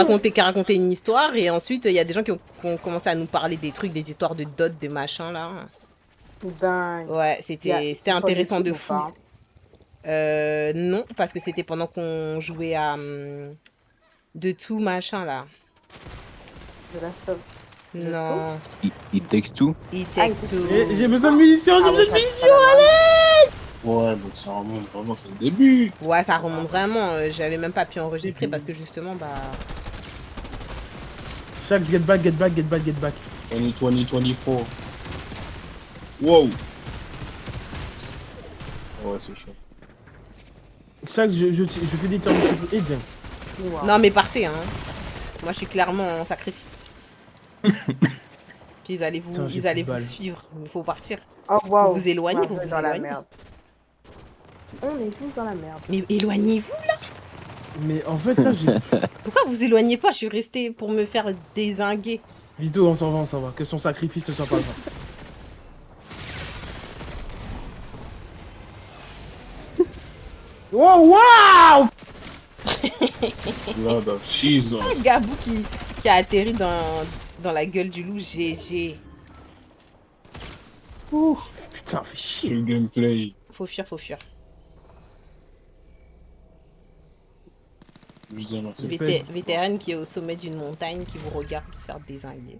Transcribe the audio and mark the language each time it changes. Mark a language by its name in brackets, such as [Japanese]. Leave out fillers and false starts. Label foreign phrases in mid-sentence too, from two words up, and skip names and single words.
[French] racontait une histoire. Et ensuite, il y a des gens qui ont commencé à nous parler des trucs, des histoires de dot, de machin, là. Dingue. Ouais, c'était intéressant de YouTube fou. ou pas? Non, parce que c'était pendant qu'on jouait à de tout machin là. The Last of Non, Il texte tout. It Takes Two. J'ai besoin de munitions, j'ai Ah besoin ouais, de ça, munitions. ça Ouais, donc ça remonte vraiment, c'est le début. Ouais, ça remonte vraiment. J'avais même pas pu enregistrer parce que justement, bah. [English] Shax, get back, get back, get back, get back. [French] 2024. Wow. Ouais, c'est chaud. Shax, je fais des tirs de triple. Et bien. Wow. Non, mais partez, hein. Moi, je suis clairement en sacrifice. Puis ils allaient Putain, j'ai ils allaient plus de vous balles. suivre. Il faut partir. Oh waouh. Vous vous éloignez, Ouais, vous on est vous dans la éloignez. merde. On est tous dans la merde. Mais éloignez-vous. Mais en fait, là, j'ai... Pourquoi vous éloignez pas? Je suis restée pour me faire dézinguer. Vito, on s'en va, on s'en va. Que son sacrifice ne soit pas vain. Oh, waouh! [English] Blood of Jesus. [French] Gabou qui a atterri dans la gueule du loup. GG. Putain, fais chier. Quel gameplay. Faut fuir, faut fuir. Je dis merci. Vétérane qui est au sommet d'une montagne qui vous regarde vous faire dézinguer.